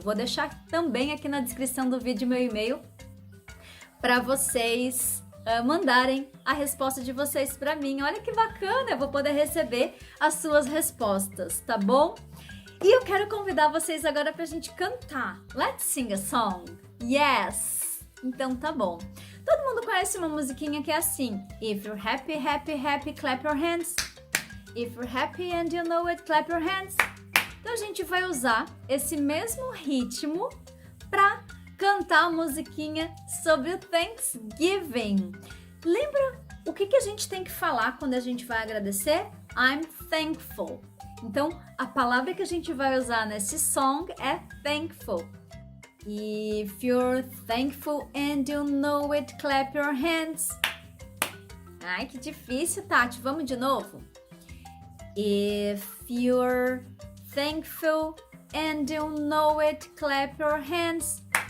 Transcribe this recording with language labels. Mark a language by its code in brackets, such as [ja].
[pt] Vou deixar também aqui na descrição do vídeo meu e-mail para vocês mandarem a resposta de vocês para mim. Olha que bacana, eu vou poder receber as suas respostas, tá bom? E eu quero convidar vocês agora pra gente cantar. [en] Let's sing a song. [pt] Yes! Então tá bom. Todo mundo conhece uma musiquinha que é assim. [en] If you're happy, happy, happy, clap your hands. If you're happy and you know it, clap your hands. [pt] Então a gente vai usar esse mesmo ritmo pra cantar a musiquinha sobre o Thanksgiving. Lembra o que a gente tem que falar quando a gente vai agradecer? [en] I'm thankful. [pt] Então, a palavra que a gente vai usar nesse song é thankful. [en] If you're thankful and you know it, clap your hands. [pt] Ai, que difícil, Tati. Vamos de novo? [en] If you're thankful and you know it, clap your hands.